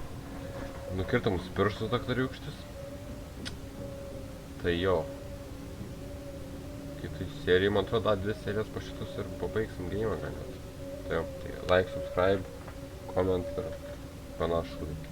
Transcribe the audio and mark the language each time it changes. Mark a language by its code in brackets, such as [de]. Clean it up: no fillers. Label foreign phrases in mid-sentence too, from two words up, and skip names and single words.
[lt] Nukirto mūsų pirštus daktoriukštis. Tai jo. Kitai serijai, man atrodo, dar 2 serijas po šitus ir pabaigsim geimą gal net. Tai jo, tai [en] like, subscribe, comment [lt] ir panašų.